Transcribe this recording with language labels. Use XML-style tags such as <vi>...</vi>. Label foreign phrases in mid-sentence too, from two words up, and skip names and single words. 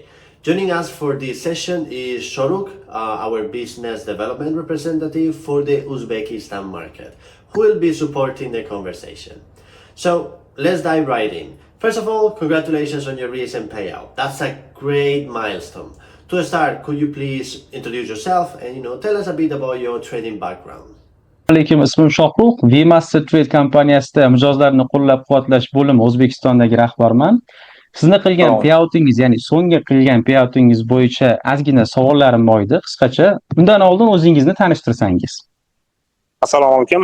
<en>Joining us for this session is Shoruk, our business development representative for the Uzbekistan market, who will be supporting the conversation. So let's dive right in. First of all, congratulations on your recent payout. That's a great milestone. To start, could you please introduce yourself and tell us a bit about your trading background?</en> <uz>Alaykum, ismim Shohruh. VMaster Trade kompaniyasida mijozlarni qo'llab-quvvatlash bo'limi O'zbekistondagi rahbarman. Sizni qilgan payoutingiz, ya'ni so'nggi qilgan payoutingiz bo'yicha ozgina savollarim bor edi, qisqacha. Undan oldin o'zingizni tanishtirsangiz. Assalomu alaykum.</uz>